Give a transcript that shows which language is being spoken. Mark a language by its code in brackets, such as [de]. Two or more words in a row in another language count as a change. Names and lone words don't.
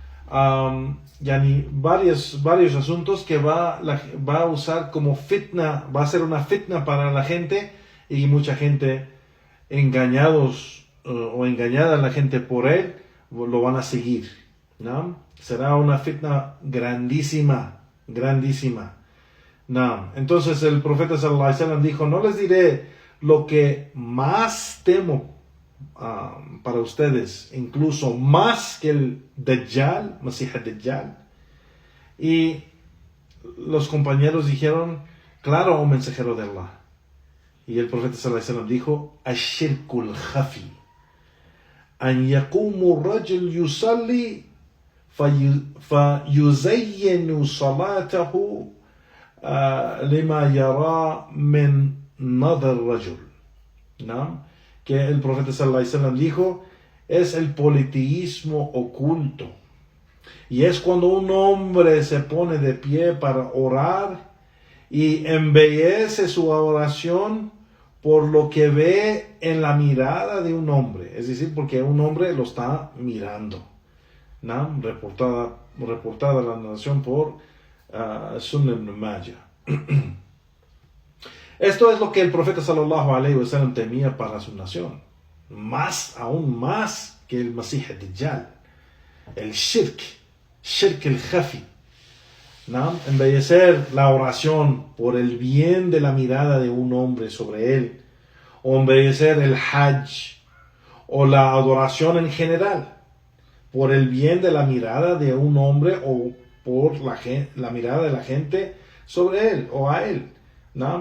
[es] varios asuntos que va a usar como fitna, va a ser una fitna para la gente, y mucha gente engañados o engañada la gente por él lo van a seguir, ¿no? Será una fitna grandísima, grandísima, ¿no? Entonces el profeta [ar] صلى الله عليه وسلم [es] dijo: no les diré lo que más temo para ustedes, incluso más que el Dajjal, Masih al-Dajjal. Y los compañeros dijeron: claro, oh mensajero de Allah. Y el profeta [ar] صلى الله عليه وسلم dijo: الشرك الخفي أن يقوم الرجل يصلي فيزين صلاته لما يرى من نظر رجل. [es] ¿No? Que el profeta [ar] صلى الله عليه وسلم [es] dijo: es el politeísmo oculto, y es cuando un hombre se pone de pie para orar y embellece su oración por lo que ve en la mirada de un hombre, es decir, porque un hombre lo está mirando, ¿no? Reportada la narración por Sunan ibn Majah. Esto es lo que el profeta [ar] صلى الله عليه وسلم [es] temía para su nación, aún más que el Masih al-Dajjal, el [ar] شرك الخفي, [es] ¿no? Embellecer la oración por el bien de la mirada de un hombre sobre él, o embellecer el Hajj, o la adoración en general, por el bien de la mirada de un hombre, o por la mirada de la gente sobre él o a él, ¿no?